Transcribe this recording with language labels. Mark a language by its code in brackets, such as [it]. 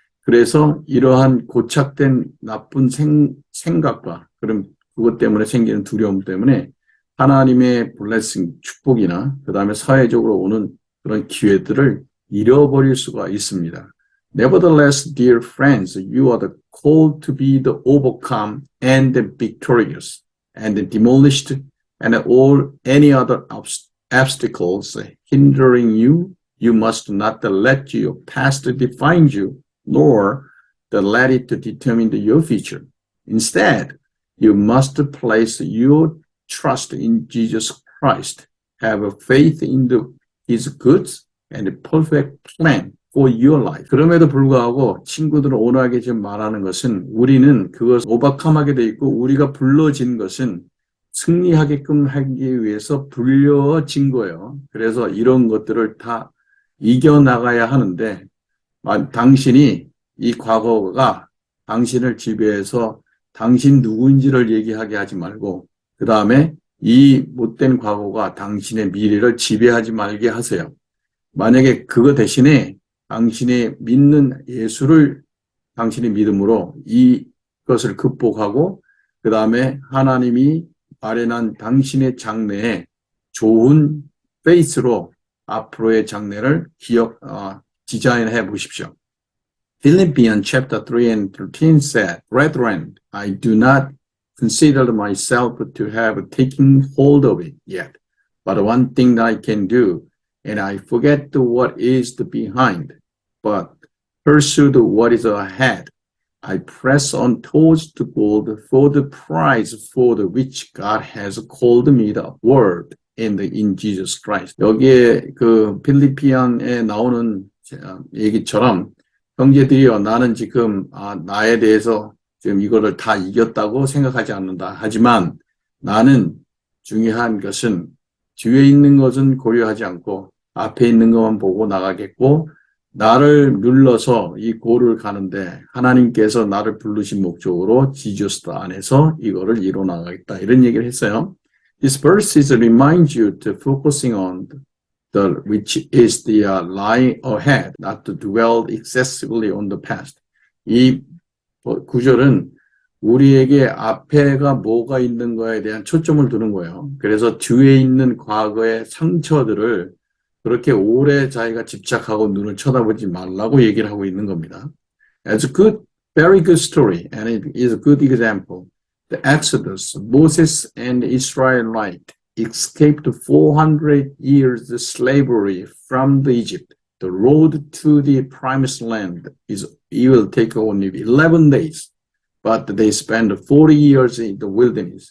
[ko] 그래서 이러한 고착된 나쁜 생각과 그것 때문에 생기는 두려움 때문에 하나님의 블레싱, 축복이나 그 다음에 사회적으로 오는 그런 기회들을 잃어버릴 수가 있습니다. [en] Nevertheless, dear friends, you are called to be the overcome and the victorious and the demolished and all any other obstacles hindering you. You must not let your past define you, nor let it determine your future. Instead, you must place your trust in Jesus Christ, have faith in His goods and perfect plan for your life. [ko] 그럼에도 불구하고 친구들은 온화하게 지금 말하는 것은 우리는 그것을 오버컴하게 돼 있고 우리가 불러진 것은 승리하게끔 하기 위해서 불려진 거예요. 그래서 이런 것들을 다 이겨나가야 하는데 당신이 이 과거가 당신을 지배해서 당신 누구인지를 얘기하게 하지 말고 그 다음에 이 못된 과거가 당신의 미래를 지배하지 말게 하세요. 만약에 그거 대신에 당신이 믿는 예수를 당신의 믿음으로 이것을 극복하고 그 다음에 하나님이 마련한 당신의 장래에 좋은 페이스로 앞으로의 장래를 디자인해 보십시오. [en] Philippians chapter 3 and 13 said, Brethren, I do not consider myself to have taken hold of it yet, but one thing that I can do, and I forget what is behind, but pursue what is ahead. I press on towards the goal for the prize for which God has called me upward in Jesus Christ. [ko] 여기에 그 필리피안에 나오는 얘기처럼 형제들이여 나는 지금 나에 대해서 지금 이거를 다 이겼다고 생각하지 않는다. 하지만 나는 중요한 것은 뒤에 있는 것은 고려하지 않고 앞에 있는 것만 보고 나가겠고 나를 눌러서 이 골을 가는데 하나님께서 나를 부르신 목적으로 지저스 안에서 이거를 이뤄 나가겠다. 이런 얘기를 했어요. [en] This verse reminds you to focusing on which is the lie ahead, not to dwell excessively on the past. [ko] 이 구절은 우리에게 앞에가 뭐가 있는 거에 대한 초점을 두는 거예요. 그래서 뒤에 있는 과거의 상처들을 그렇게 오래 자기가 집착하고 눈을 쳐다보지 말라고 얘기를 하고 있는 겁니다. [en] It's a good, very good story, and it is a good example. The Exodus, Moses and Israelite escaped 400 years of slavery from Egypt. The road to the promised land it will take only 11 days, but they spend 40 years in the wilderness.